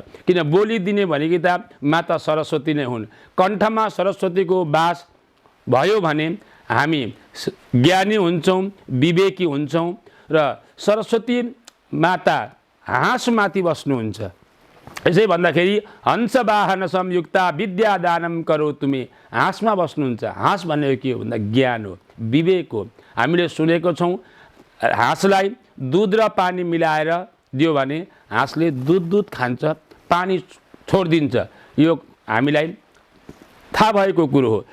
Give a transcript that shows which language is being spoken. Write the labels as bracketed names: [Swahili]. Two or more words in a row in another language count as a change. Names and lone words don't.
[Nepali] किन बोली दिने भनेकी त माता सरस्वती नै हुन्। कण्ठमा सरस्वतीको वास भयो भने हामी ज्ञानी हुन्छौँ, विवेकी हुन्छौँ र सरस्वती माता हाँसमाथि बस्नुहुन्छ। यसै भन्दाखेरि [Sanskrit] हंस वाहन संयुक्ता विद्यादानम करो तुमे, [Nepali] हाँसमा बस्नुहुन्छ। हाँस भनेको के हो भन्दा ज्ञान हो, विवेक हो। हामीले सुनेको छौँ हाँसलाई दुध र पानी मिलाएर दियो भने हाँसले दुध खान्छ, पानी छोडिदिन्छ। यो हामीलाई थाहा भएको कुरो हो।